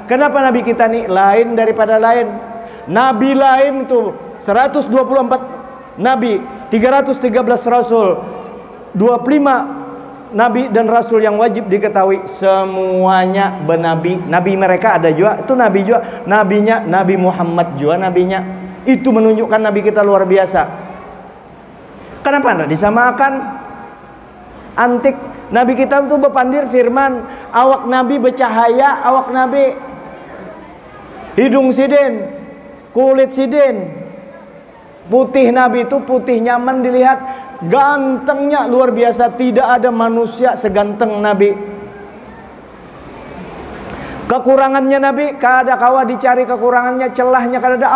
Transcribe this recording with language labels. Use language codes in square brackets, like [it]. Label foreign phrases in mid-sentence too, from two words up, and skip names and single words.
[bjn] Kenapa Nabi kita nih lain daripada lain? Nabi lain itu 124 Nabi, 313 Rasul, 25 Nabi dan Rasul yang wajib diketahui, semuanya benabi. Nabi mereka ada juga, itu Nabi juga. Nabinya Nabi Muhammad juga nabinya. Itu menunjukkan Nabi kita luar biasa. Kenapa tidak disamakan? Antik. Nabi kita itu berpandir firman, awak Nabi bercahaya, awak Nabi hidung sidin, kulit sidin. Putih Nabi itu putih nyaman dilihat, gantengnya luar biasa. Tidak ada manusia seganteng Nabi. Kekurangannya Nabi, kada kawa dicari kekurangannya, celahnya kada ada.